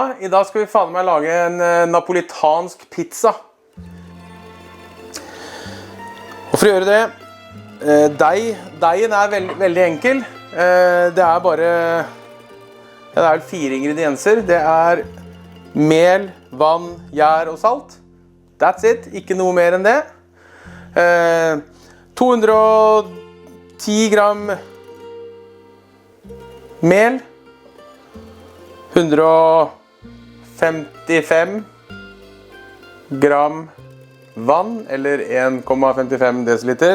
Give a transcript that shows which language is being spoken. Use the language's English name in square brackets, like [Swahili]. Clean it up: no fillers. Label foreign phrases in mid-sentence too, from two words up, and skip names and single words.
[Norwegian] I dag skal vi faen meg lage en napolitansk pizza. Og for å gjøre det, deigen er veldig enkel. Det er bare, det er vel 4 ingredienser. Det er mel, vann, gjær og salt. [English] That's it, [Norwegian] ikke noe mer enn det. 210 gram mel, 155 gram vann, eller 1,55 deciliter.